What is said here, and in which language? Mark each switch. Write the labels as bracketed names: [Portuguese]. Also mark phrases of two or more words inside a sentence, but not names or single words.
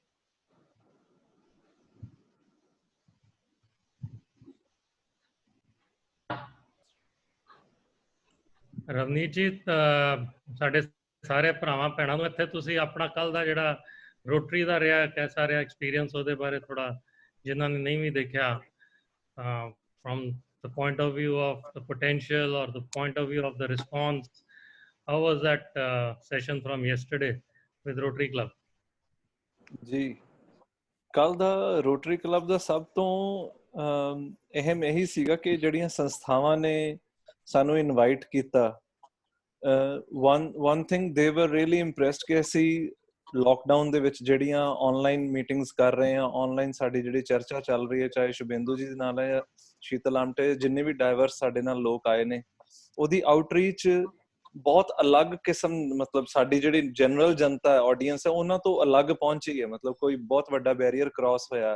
[Punjabi] ਰਵਨੀਤ ਜੀ, ਸਾਡੇ ਸਾਰੇ ਭਰਾਵਾਂ ਭੈਣਾਂ ਨੂੰ ਇੱਥੇ ਤੁਸੀਂ ਆਪਣਾ ਕੱਲ ਦਾ ਜਿਹੜਾ ਰੋਟਰੀ ਦਾ ਰਿਹਾ ਕੈਸਾ ਰਿਹਾ ਐਕਸਪੀਰੀਅੰਸ ਉਹਦੇ ਬਾਰੇ ਥੋੜਾ, ਜਿਨ੍ਹਾਂ ਨੇ ਨਹੀਂ ਵੀ ਦੇਖਿਆ, [English] from the point of view of the potential or the point of view of the response, how was that session from yesterday with Rotary Club? [Punjabi] ਜੀ, ਕੱਲ ਦਾ ਰੋਟਰੀ ਕਲੱਬ ਦਾ ਸਭ ਤੋਂ ਅਹਿਮ ਇਹੀ ਸੀਗਾ ਕਿ ਜਿਹੜੀਆਂ ਸੰਸਥਾਵਾਂ ਨੇ ਸਾਨੂੰ ਇਨਵਾਈਟ ਕੀਤਾ, [English] one thing they were really impressed [Punjabi] ਕਿ ਅਸੀਂ ਲੋਕਡਾਊਨ ਦੇ ਵਿੱਚ ਜਿਹੜੀਆਂ [English] online meetings [Punjabi] ਕਰ ਰਹੇ ਹਾਂ, ਆਨਲਾਈਨ ਸਾਡੀ ਜਿਹੜੀ ਚਰਚਾ ਚੱਲ ਰਹੀ ਹੈ, ਚਾਹੇ ਸ਼ੁਭੇਂਦੂ ਜੀ ਦੇ ਨਾਲ ਹੈ ਜਾਂ ਸ਼ੀਤਲ ਆਮਟੇ, ਜਿੰਨੇ ਵੀ ਡਾਇਵਰਸ ਸਾਡੇ ਨਾਲ ਲੋਕ ਆਏ ਨੇ, ਉਹਦੀ ਆਊਟਰੀਚ ਬਹੁਤ ਅਲੱਗ ਕਿਸਮ, ਮਤਲਬ ਸਾਡੀ ਜਿਹੜੀ ਜਨਰਲ ਜਨਤਾ ਆਡੀਅנס ਹੈ ਉਹਨਾਂ ਤੋਂ ਅਲੱਗ ਪਹੁੰਚੀ ਹੈ, ਮਤਲਬ ਕੋਈ ਬਹੁਤ ਵੱਡਾ [English] barrier cross [Punjabi] ਹੋਇਆ।